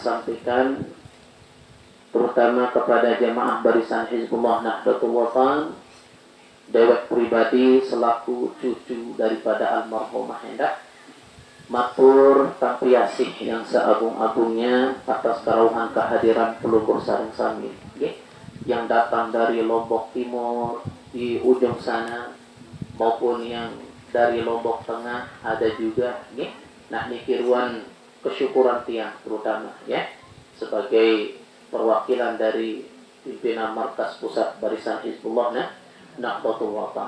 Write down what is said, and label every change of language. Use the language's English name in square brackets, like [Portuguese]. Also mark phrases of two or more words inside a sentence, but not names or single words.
[Indonesian] sampaikan terutama kepada jemaah Barisan Hizbullah Nahdlatul Watan, dewek pribadi selaku cucu daripada almarhumah hendak [Sasak] matur tampiasih [Indonesian] yang seagung-agungnya atas kerawuhan kehadiran [Sasak] pelunggur sareng sami [Indonesian] yang datang dari Lombok Timur di ujung sana maupun yang dari Lombok Tengah ada juga nih. Nah, [Sasak] nikiruan kesyukuran tiang [Indonesian] terutama ya sebagai perwakilan dari pimpinan markas pusat Barisan Hizbullah Nahdlatul Watan.